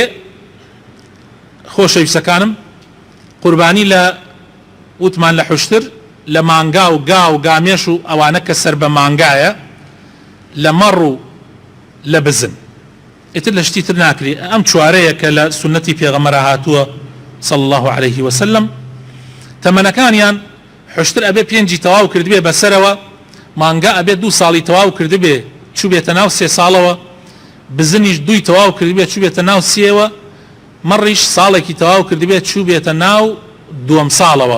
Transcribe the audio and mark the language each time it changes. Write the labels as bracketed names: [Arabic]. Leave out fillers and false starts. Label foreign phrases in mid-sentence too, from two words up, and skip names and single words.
[Central Kurdish] خۆشەویستەکانم قوربانی لە وتمان لە حوشتر لە مانگا و گا و گامێش و ئەوانە کە سەر بە مانگایە، لە مەڕ و لە بزن، ئیتر لە شتی تر ناکری. ئەم چوارەیە کە لە سنەتی پێغەمبەر هاتووە [Arabic] صلى الله عليه وسلم. [Central Kurdish] تەمەنەکانیان حوشتر ئەبێ پێنجی تەواو کردبێ بەسەرەوە، مانگا ئەبێ 2 ساڵی تەواو کردبێ چوبێتە ناو 3 ساڵەوە، بزنیش 2 تەواو کردبێ چوبێتە ناو 3ەوە، مەڕیش ساڵێکی تەواو کردبێ چوبێتە ناو 2 ساڵەوە.